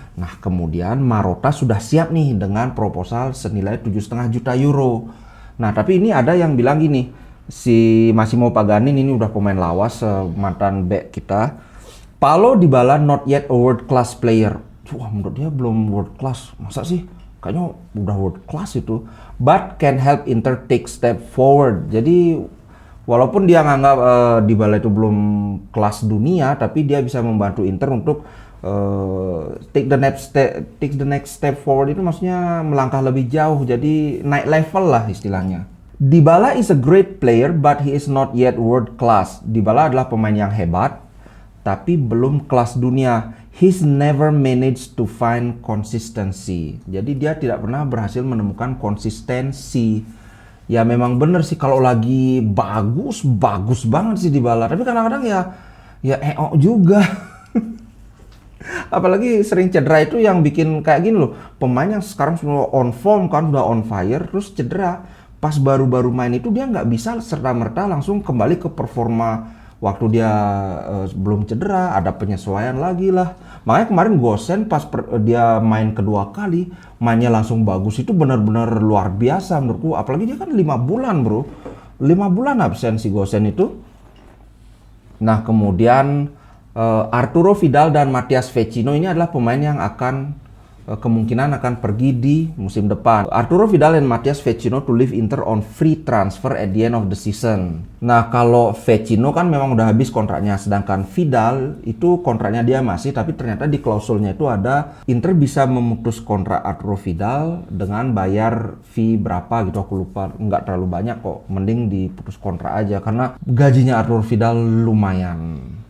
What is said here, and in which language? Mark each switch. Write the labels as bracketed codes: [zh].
[id] Nah, kemudian Marotta sudah siap nih dengan proposal senilai 7,5 juta euro. Nah, tapi ini ada yang bilang gini, si Massimo Paganin ini udah pemain lawas, mantan back kita. [en] Paulo Dybala not yet a world class player. [id] Wah, menurut dia belum world class. Masa sih? Kayaknya udah world class itu. [en] But can help Inter take step forward. [id] Jadi walaupun dia nganggap Dybala itu belum kelas dunia, tapi dia bisa membantu Inter untuk [en] take the next step forward, [id] itu maksudnya melangkah lebih jauh, jadi naik level lah istilahnya. [en] Dybala is a great player, but he is not yet world class. [id] Dybala adalah pemain yang hebat, tapi belum kelas dunia. [en] He's never managed to find consistency. [id] Jadi dia tidak pernah berhasil menemukan konsistensi. Ya memang bener sih, kalau lagi bagus banget sih Dybala. Tapi kadang-kadang ya juga. Apalagi sering cedera, itu yang bikin kayak gini loh. Pemain yang sekarang semua on form kan, udah on fire, terus cedera. Pas baru-baru main itu dia nggak bisa serta-merta langsung kembali ke performa waktu dia belum cedera. Ada penyesuaian lagi lah. Makanya kemarin Gosens pas dia main kedua kali, mainnya langsung bagus. Itu benar-benar luar biasa menurutku. Apalagi dia kan 5 bulan bro. 5 bulan absen si Gosens itu. Nah kemudian Arturo Vidal dan Matthias Vecino ini adalah pemain yang akan kemungkinan akan pergi di musim depan. [en] Arturo Vidal dan Matthias Vecino to leave Inter on free transfer at the end of the season. [id] Nah kalau Vecino kan memang udah habis kontraknya, sedangkan Vidal itu kontraknya dia masih, tapi ternyata di klausulnya itu ada Inter bisa memutus kontrak Arturo Vidal dengan bayar fee berapa gitu, aku lupa, nggak terlalu banyak kok, mending diputus kontrak aja karena gajinya Arturo Vidal lumayan.